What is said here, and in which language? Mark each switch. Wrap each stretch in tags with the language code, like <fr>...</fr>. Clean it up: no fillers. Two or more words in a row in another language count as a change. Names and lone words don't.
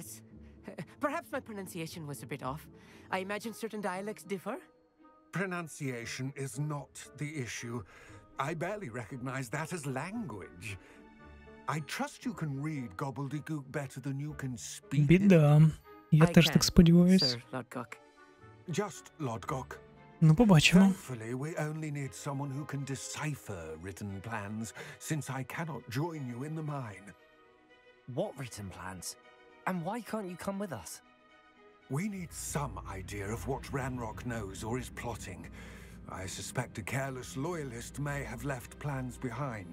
<en>Perhaps my pronunciation was a bit off. I imagine certain dialects differ? Pronunciation is not the issue. I barely recognize that as language. I trust you can read gobbledygook better than you can speak it.</en> <uk>Біда. Я теж так сподіваюсь.</uk> <en>Sir Lodgok. Just Lodgok.</en> <uk>Ну, побачимо.</uk> <en>Thankfully, we only need someone who can decipher written plans, since I cannot join you in the mine. What written plans? And why can't you come with us? We need some idea of what Ranrock knows or is plotting. I suspect a careless loyalist may have left plans behind.</en>